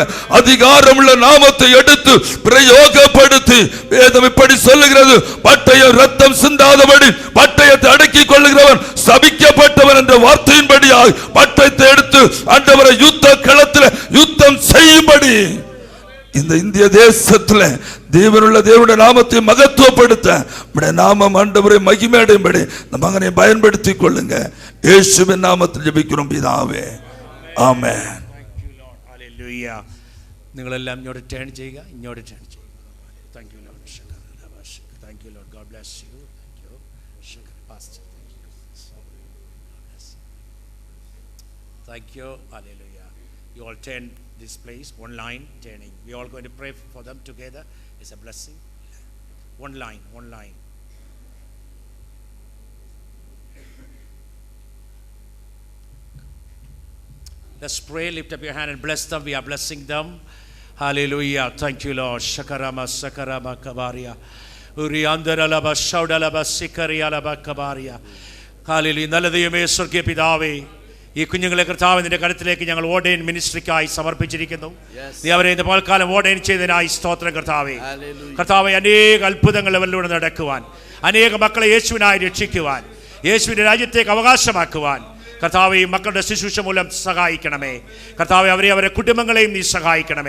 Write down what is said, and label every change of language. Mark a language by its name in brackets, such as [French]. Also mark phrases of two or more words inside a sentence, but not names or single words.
[Tamil] அதிகாரம் உள்ள நாமத்தை எடுத்து பிரயோகப்படுத்தி, வேதம் இப்படி சொல்லுகிறது, பட்டயம் ரத்தம் சிந்தாதபடி பட்டயத்தை அடக்கிக் கொள்ளுகிறவன் சபிக்கப்பட்டவன் என்ற வார்த்தையின்படியாக பட்டயத்தை எடுத்து ஆண்டவரை யுத்த களத்தில் யுத்தம் செய்யும்படி இந்த இந்திய தேசத்தில் தேவனுள்ள தேவனுடைய நாமத்தை மகத்துவப்படுத்த நம்முடைய நாமம் ஆண்டவரை மகிமையடையும்படி இந்த மகனை பயன்படுத்திக் கொள்ளுங்க. இயேசுவின் நாமத்தில் ஜெபிக்கிறோம் பிதாவே, [Malayalam] ആമേൻ. ഹല്ലേലൂയ. നിങ്ങളെല്ലാം ഇങ്ങോട്ട് ടേൺ ചെയ്യുക, ഇങ്ങോട്ട് ടേൺ ചെയ്യുക. [English] Thank you Lord. Thank you Lord. God bless you. Thank you pastor. Thank you. Hallelujah. You all turn this place, one line turning. We all going to pray for them together. It's a blessing. One line, one line. Let's pray. Lift up your hand and bless them. We are blessing them. Hallelujah. Thank you, Lord. Shakarama sakarama kabaria. Uriandaralaba shaudalaba sikarialaba kabaria. Hallelujah. [Malayalam] നല്ല ദൈവമേ, സ്വർഗ്ഗീയ പിതാവേ, ഈ കുഞ്ഞുങ്ങളെ കർത്താവ് നിന്റെ കരുത്തിലേക്ക് ഞങ്ങൾ ഓർഡൈൻ മിനിസ്ട്രിക്കായി സമർപ്പിച്ചിരിക്കുന്നു. നീ അവരെ ഇന്ന് പകൽക്കാലം ഓർഡൈൻ ചെയ്തതിനായി സ്തോത്രം കർത്താവേ. കർത്താവേ, അനേക അത്ഭുതങ്ങൾ അവരിലൂടെ നടക്കുവാൻ, അനേക മക്കളെ യേശുവിനായി രക്ഷിക്കുവാൻ, യേശുവിന്റെ രാജ്യത്തേക്ക് അവകാശമാക്കുവാൻ കർത്താവെ മക്കളുടെ ശുശ്രൂഷ മൂലം സഹായിക്കണമേ കർത്താവെ, അവരെ കുടുംബങ്ങളെയും നീ സഹായിക്കണമേ.